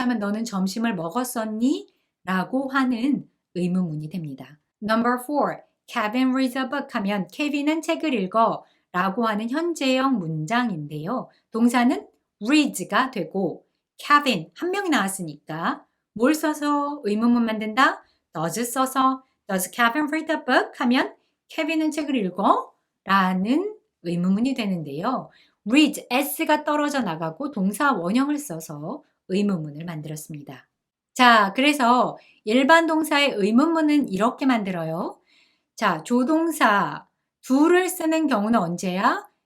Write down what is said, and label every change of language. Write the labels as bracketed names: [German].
[Korean] 하면 너는 점심을 먹었었니? 라고 하는 의문문이 됩니다. [English] Number 4. [Korean] Kevin reads a book 하면 케빈은 책을 읽어 라고 하는 현재형 문장인데요. 동사는 reads가 되고 Kevin 한 명이 나왔으니까 뭘 써서 의문문 만든다? [English] does 써서 Does Kevin read the book? [Korean] 하면 케빈은 책을 읽어? 라는 의문문이 되는데요. read, s가 떨어져 나가고 동사 원형을 써서 의문문을 만들었습니다. 자, 그래서 일반 동사의 의문문은 이렇게 만들어요. 자, 조동사 do를 쓰는 경우는 언제야?